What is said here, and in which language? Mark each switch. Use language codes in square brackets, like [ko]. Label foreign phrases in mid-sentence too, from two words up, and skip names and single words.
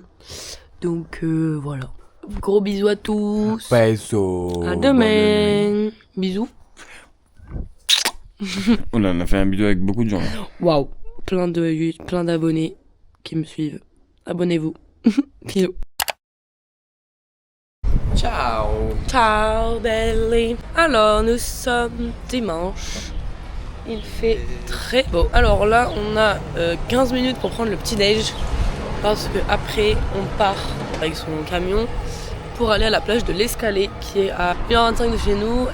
[fr] Donc voilà. Gros bisous à tous. Peso. À demain. Bisous. On en a fait un vidéo avec beaucoup de gens. Waouh. Plein d'abonnés qui me suivent. Abonnez-vous. Bisous. Ciao. [it] Ciao belli. [fr] Alors nous sommes dimanche. Il fait très beau. Alors là on a 15 minutes pour prendre le petit déj. Parce que après on part avec son camion pour aller à la plage de l'Escalé qui est à 1h25 de chez nous.